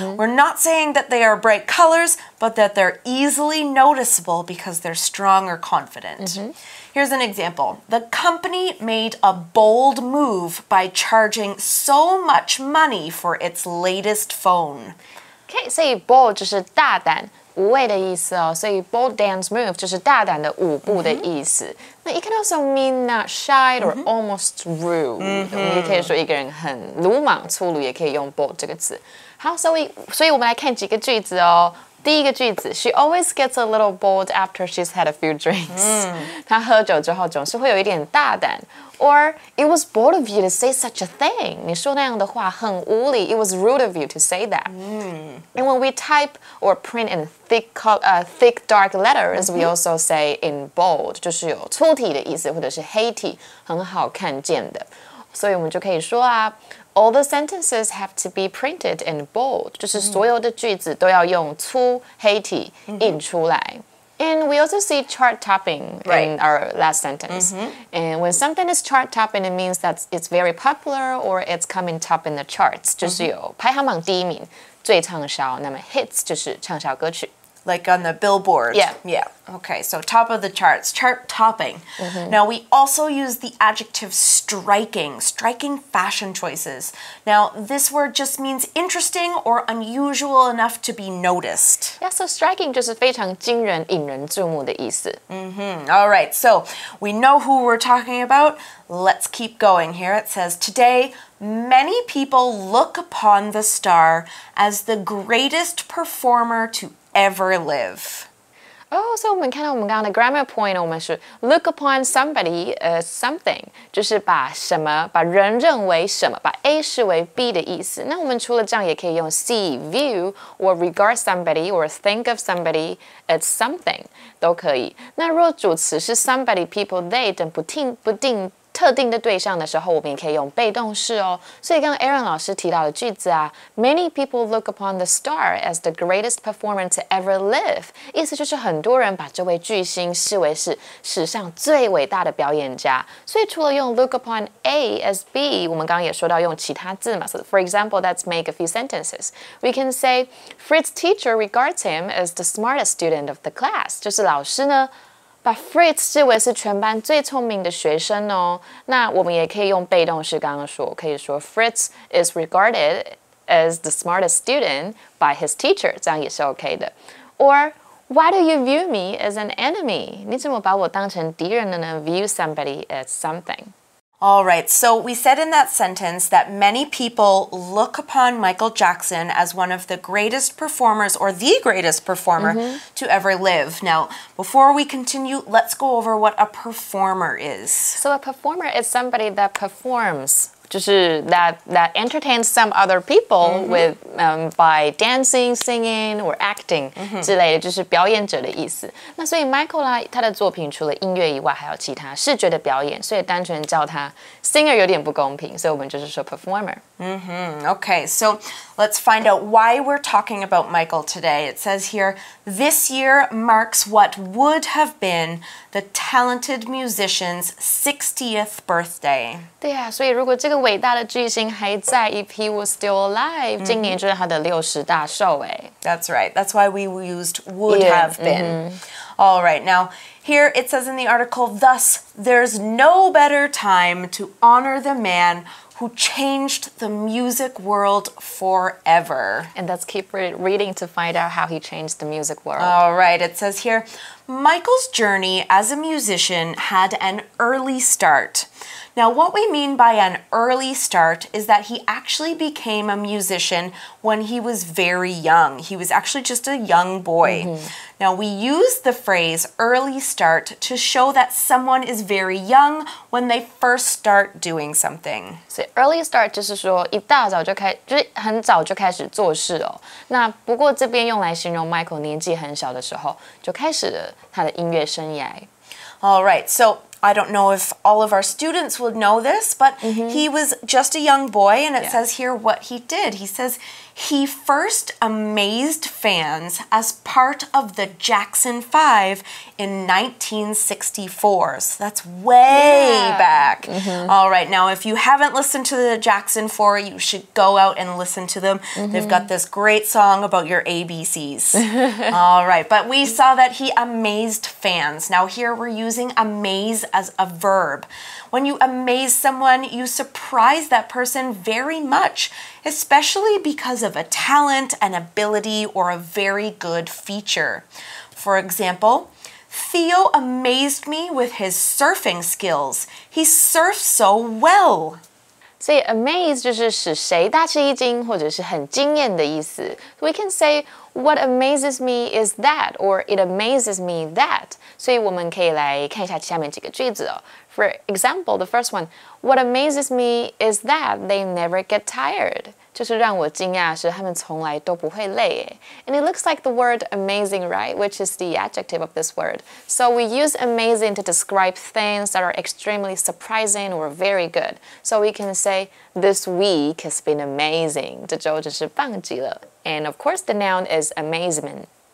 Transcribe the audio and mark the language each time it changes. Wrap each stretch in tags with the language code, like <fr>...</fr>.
<en>We're not saying that they are bright colors, but that they're easily noticeable because they're strong or confident. Here's an example. The company made a bold move by charging so much money for its latest phone.</en> <zh>Okay, 所以 bold 就是大胆、无畏的意思哦，所以</zh> <en>bold dance move</en> <zh>就是大胆的舞步的意思。</zh> <en>那 it can also mean not shy or almost rude。</en> <zh>我们也可以说一个人很鲁莽、粗鲁，也可以用 bold 这个词。好，所以我们来看几个句子哦。第一个句子</zh> <en>，She always gets a little bold after she's had a few drinks。</en> <zh>她喝酒之后总是会有一点大胆。</zh> <en>Or it was bold of you to say such a thing。</en> <zh>你说那样的话很无理。</zh> <en>It was rude of you to say that。 And when we type or print in thick dark letters, we also say in bold，</en> <zh>就是有粗体的意思，或者是黑体，很好看见的。所以我们就可以说啊。</zh> <en>All the sentences have to be printed in bold，</en> <zh>就是所有的句子都要用粗黑体印出来。</zh> <en>And we also see chart topping in our last sentence. And when something is chart topping, it means that it's very popular or it's coming top in the charts，</en> <zh>就是有排行榜第一名，最畅销。那么 hits 就是畅销歌曲。</zh> <en>Like on the billboard. Yeah. Okay, so top of the charts, chart topping. Now, we also use the adjective striking fashion choices. Now, this word just means interesting or unusual enough to be noticed.</en> <zh>Yeah, so striking 就是非常惊人、引人注目的意思。</zh> <en>All right, so we know who we're talking about. Let's keep going here. It says, today, many people look upon the star as the greatest performer to ever live.</en> <zh>So 我们看到我们刚刚的</zh> <en>grammar point，</en> <zh>我们是</zh> <en>look upon somebody as something，</en> <zh>就是把人认为什么，把 A 视为 B 的意思。那我们除了这样，也可以用</zh> <en>see, view, or regard somebody, or think of somebody as something</en> <zh>都可以。那如果主词是 somebody, people, they 等不定特定的对象的时候，我们也可以用被动式哦。所以刚刚 Aaron 老师提到的句子啊 ，</zh> <en>Many people look upon the star as the greatest performer to ever live，</en> <zh>意思就是很多人把这位巨星视为是史上最伟大的表演家。所以除了用</zh> <en>look upon A as B，</en> <zh>我们刚刚也说到用其他字嘛。</zh> <en>So for example, let's make a few sentences. We can say Frit's teacher regards him as the smartest student of the class，</en> <zh>就是老师呢。把 Fritz 视为是全班最聪明的学生哦。那我们也可以用被动式，刚刚说可以说</zh> <en>Fritz is regarded as the smartest student by his teacher，</en> <zh>这样也是 OK 的。</zh> <en>Or why do you view me as an enemy？</en> <zh>你怎么把我当成敌人了呢 ？</zh> <en>View somebody as something。 All right, so we said in that sentence that many people look upon Michael Jackson as one of the greatest performers or the greatest performer to ever live. Now, before we continue, let's go over what a performer is. So a performer is somebody that performs.</en> <zh>就是</zh> <en>that entertains some other people with by dancing, singing or acting</en> <zh>之类的，就是表演者的意思。那所以 Michael 啦，他的作品除了音乐以外，还有其他视觉的表演，所以单纯叫他 singer 有点不公平，所以我们就是说 performer。</zh> <en>Okay, so let's find out why we're talking about Michael today. It says here, this year marks what would have been the talented musician's 60th birthday.</en> <zh>对啊，所以如果这个伟大的巨星还在</zh> <en>if he was still alive，</en> <zh>今年就是他的60大寿哎。</zh> <en>That's right. That's why we used would have been. All right, now here it says in the article, thus, there's no better time to honor the man who changed the music world forever. And let's keep reading to find out how he changed the music world. All right, it says here, Michael's journey as a musician had an early start. Now, what we mean by an early start is that he actually became a musician when he was very young. He was actually just a young boy. Now, we use the phrase early start to show that someone is very young when they first start doing something.</en> <zh>所以 early start 就是说一大早就就是很早就开始做事哦。那不过这边用来形容 Michael 年纪很小的时候就开始了他的音乐生涯。</zh> <en>All right, so I don't know if all of our students would know this, but he was just a young boy, and it says here what he did. He says he first amazed fans as part of the Jackson 5 in 1964. So that's way back. All right, now if you haven't listened to the Jackson 4, you should go out and listen to them. They've got this great song about your ABCs. All right, but we saw that he amazed fans. Now here we're using amaze as a verb. When you amaze someone, you surprise that person very much, especially because of a talent, an ability, or a very good feature. For example, Theo amazed me with his surfing skills. He surfs so well.</en> <zh>所以 amaze 就是使谁大吃一惊或者是很惊艳的意思。</zh> <en>We can say what amazes me is that, or it amazes me that.</en> <zh>所以我们可以来看一下下面几个句子哦。</zh> <en>For example, the first one, what amazes me is that they never get tired.</en> <zh>就是让我惊讶是他们从来都不会累耶。</zh> <en>And it looks like the word amazing, right? Which is the adjective of this word. So we use amazing to describe things that are extremely surprising or very good. So we can say, this week has been amazing.</en> <zh>这周真是棒极了。</zh> <en>And of course, the noun is amazement.</en>